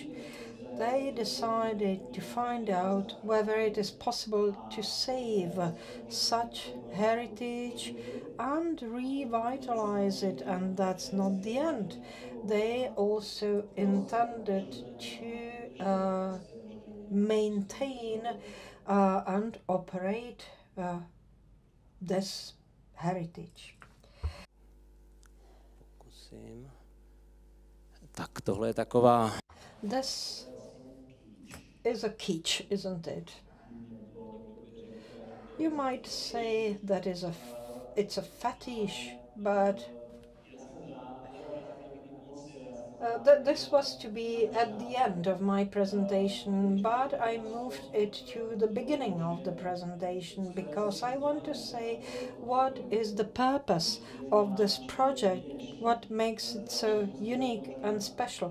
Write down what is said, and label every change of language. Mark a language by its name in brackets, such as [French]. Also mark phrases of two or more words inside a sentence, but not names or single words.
[English] They decided to find out whether it is possible to save such heritage and revitalize it, and that's not the end. They also intended to maintain and operate this heritage. [Czech] Tak tohle je taková... [English] This is a kitsch, isn't it? You might say that it's a fetish, but this was to be at the end of my presentation, but I moved it to the beginning of the presentation because I want to say what is the purpose of this project, what makes it so unique and special.